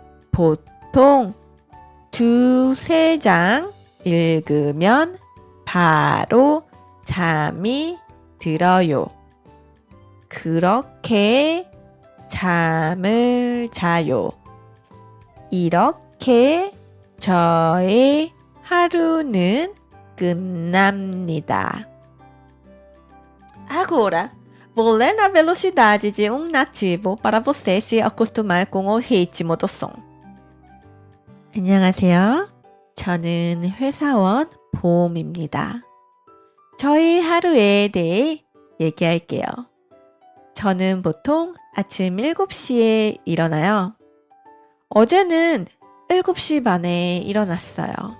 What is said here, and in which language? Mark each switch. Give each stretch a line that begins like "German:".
Korean: 보통 2-3장 읽으면 바로 잠이 들어요. 그렇게 잠을 자요. 이렇게 저의 하루는 끝납니다.
Portuguese: Agora, vou ler na velocidade de um nativo para você se acostumar com o ritmo do som.
Korean: 안녕하세요. 저는 회사원 보험입니다. 저희 하루에 대해 얘기할게요. 저는 보통 아침 7시에 일어나요. 어제는 7시 반에 일어났어요.